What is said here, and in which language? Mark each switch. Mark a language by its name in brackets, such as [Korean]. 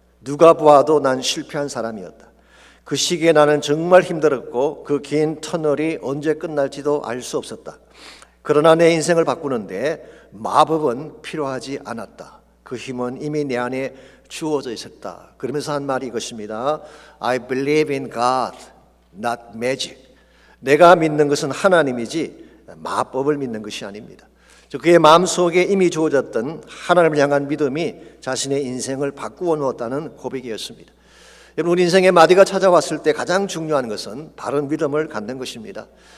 [Korean] 누가 보아도 난 실패한 사람이었다. 그 시기에 나는 정말 힘들었고 그 긴 터널이 언제 끝날지도 알 수 없었다. 그러나 내 인생을 바꾸는데 마법은 필요하지 않았다. 그 힘은 이미 내 안에 주어져 있었다. 그러면서 한 말이 이것입니다. [English] I believe in God, not magic. [Korean] 내가 믿는 것은 하나님이지 마법을 믿는 것이 아닙니다. 그의 마음속에 이미 주어졌던 하나님을 향한 믿음이 자신의 인생을 바꾸어 놓았다는 고백이었습니다. 여러분, 우리 인생의 마디가 찾아왔을 때 가장 중요한 것은 바른 믿음을 갖는 것입니다.